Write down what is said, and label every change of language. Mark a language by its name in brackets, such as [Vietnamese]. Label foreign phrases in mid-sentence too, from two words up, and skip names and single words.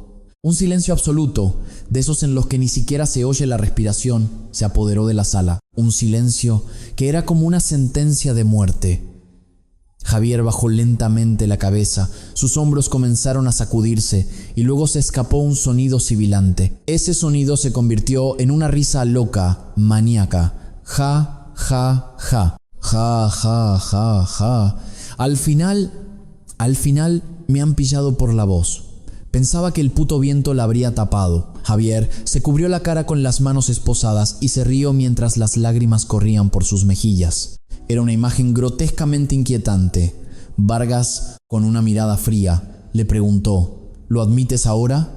[Spanish] Un silencio absoluto, de esos en los que ni siquiera se oye la respiración, se apoderó de la sala. Un silencio que era como una sentencia de muerte. Javier bajó lentamente la cabeza, sus hombros comenzaron a sacudirse y luego se escapó un sonido sibilante. Ese sonido se convirtió en una risa loca, maníaca. Ja, ja, ja. Ja, ja, ja, ja. Al final me han pillado por la voz. Pensaba que el puto viento la habría tapado. Javier se cubrió la cara con las manos esposadas y se rió mientras las lágrimas corrían por sus mejillas. Era una imagen grotescamente inquietante. Vargas, con una mirada fría, le preguntó: «¿Lo admites ahora?